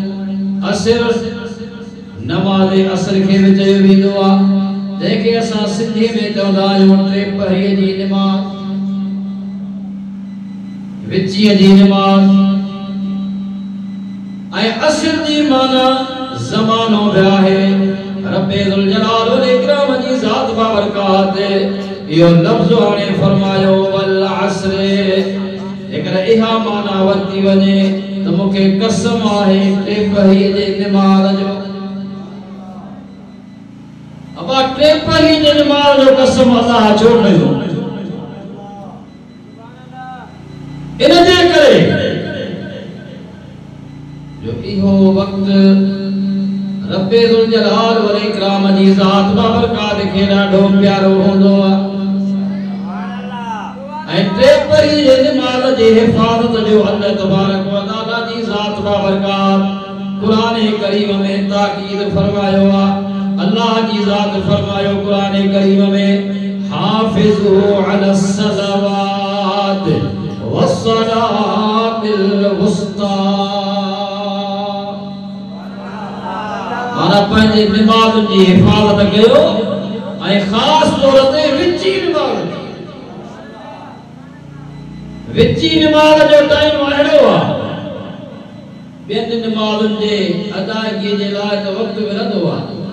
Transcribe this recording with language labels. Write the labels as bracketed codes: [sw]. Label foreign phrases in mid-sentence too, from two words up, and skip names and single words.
[sd] अस्र नमाज़ असर के भी चयो वेंदो आहे जंहिंखे असां सिंधी में चवंदा आहियूं टे पहरीअ जी नमाज़, विचीअ जी नमाज़ ऐं असर जी माना ज़मानो बि आहे। [ar] رب ذو الجلال والإكرام [sd] जी ज़ात बाबरकात इहो लफ़्ज़ हाणे फरमायो [ar] والعصر. [sd] जेकर इहा माना वरिती वञे त मूंखे कसम आहे टे पहरीअ जी नमाज़ जो। अब टे पहरीअ जी नमाज़ जो कसम अल्लाह छो कयो? इन जे करे जो इहो वक्त [ar] رب ذو الجلال والإكرام [sd] जी ज़ात बाबरकात खे ॾाढो प्यारो हूंदो आहे। ऐं टे पहरीअ जी नमाज़ जी हिफ़ाज़त जो [ar] الله تبارك وتعالى [sd] जी ज़ात बाबरकात कुरान करीम में ताकीद फरमायो आहे। अल्लाह की ज़ात फरमायो कुरान करीम में [ar] حافظوا على الصلوات والصلاة الوسطى. [sd] माना पंहिंजे नमाज़ जी हिफ़ाज़त कयो ऐं ख़ास तौर ते विची नमाज़। विची नमाज़ जो टाइम अहिड़ो आहे ॿियनि नमाज़ुनि जे अदायगी जे लाइ त वक़्तु मिलंदो आहे।